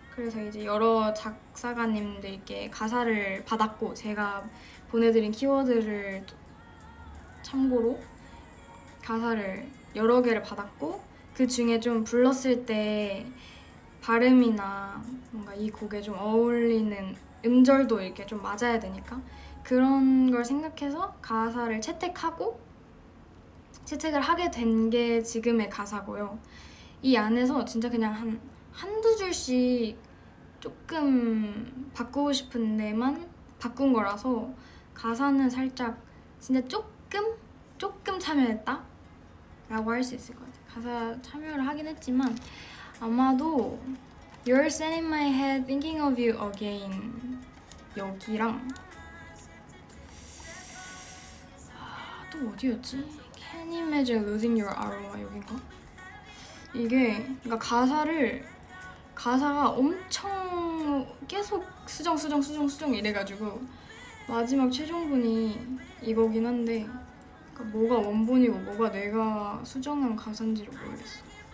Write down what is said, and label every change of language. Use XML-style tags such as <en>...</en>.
<ko>그래서 이제 여러 작사가님들께 가사를 받았고 제가 보내드린 키워드를 참고로 가사를 여러 개를 받았고 그 중에 좀 불렀을 때 발음이나 뭔가 이 곡에 좀 어울리는 음절도 이렇게 좀 맞아야 되니까 그런 걸 생각해서 가사를 채택을 하게 된 게 지금의 가사고요. 이 안에서 진짜 그냥 한두 줄씩 조금 바꾸고 싶은 데만 바꾼 거라서 가사는 살짝 진짜 조금 참여했다? 라고 할 수 있을 것 같아요. 가사 참여를 하긴 했지만 아마도</ko> <en>You're sitting in my head thinking of you again</en> <ko>여기랑 또 어디였지?</ko> <en>Can you imagine losing your aroma</en> <ko>여긴가? 이게 그러니까 가사가 엄청 계속 수정 이래가지고 마지막 최종본이 이거긴 한데 그러니까 뭐가 원본이고 뭐가 내가 수정한 가사인지를 모르겠어.</ko>